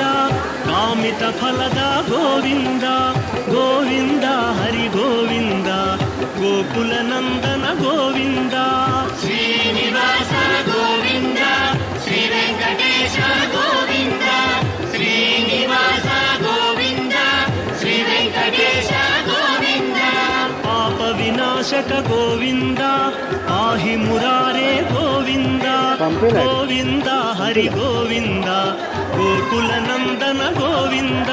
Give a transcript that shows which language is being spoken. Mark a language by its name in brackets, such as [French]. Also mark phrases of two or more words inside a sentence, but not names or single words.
[Kannada] ಕಾಮಿತ ಫಲದ ಗೋವಿಂದ ಗೋವಿಂದ ಹರಿ ಗೋವಿಂದ ಗೋಕುಲನಂದನ ಗೋವಿಂದ [Telugu] శ్రీనివాస గోవింద శ్రీ వెంకటేశ గోవింద శ్రీనివాస గోవింద శ్రీ వెంకటేశ గోవింద పాప వినాశక గోవింద పాహి మురారే గోవింద గోవింద హరి గోవింద గోకులనందన గోవింద